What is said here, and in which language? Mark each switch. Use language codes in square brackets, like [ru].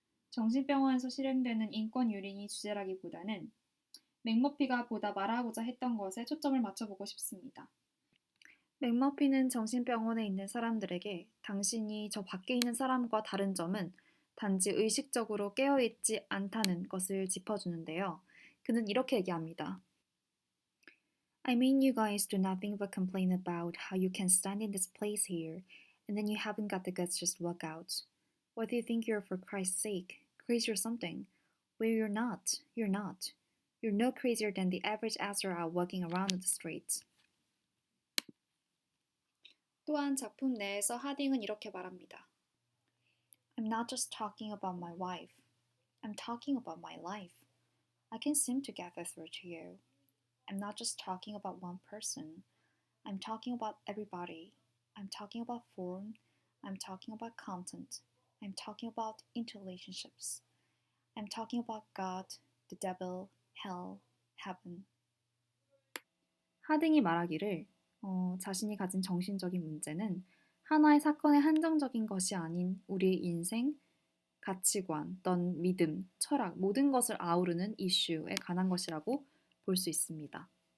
[ko] 정신병원에서 실행되는 인권 유린이 주제라기보다는 맥머피가 보다 말하고자 했던 것에 초점을 맞춰보고 싶습니다. 맥머피는 정신병원에 있는 사람들에게 당신이 저 밖에 있는 사람과 다른 점은 단지 의식적으로 깨어있지 않다는 것을 짚어주는데요. 그는 이렇게 얘기합니다. [en] I mean you guys do nothing but complain about how you can stand in this place here and then you haven't got the guts to just walk out. What do you think you're for Christ's sake? Crazy or something? Well, you're not. You're not. You're no crazier than the average asshole out walking around on the streets. [ko] 또한 작품 내에서 하딩은 이렇게 말합니다. [en] I'm not just talking about my wife. I'm talking about my life. I can seem to gather through to you. I'm not just talking about one person. I'm talking about everybody. I'm talking about form. I'm talking about content. I'm talking about interrelationships. I'm talking about God, the devil, hell, heaven. [ko] 하딩이 말하기를 자신이 가진 정신적인 문제는 하나의 사건의 한정적인 것이 아닌 우리의 인생, 가치관, 넌 믿음, 철학, 모든 것을 아우르는 이슈에 관한 것이라고 볼 수 있습니다.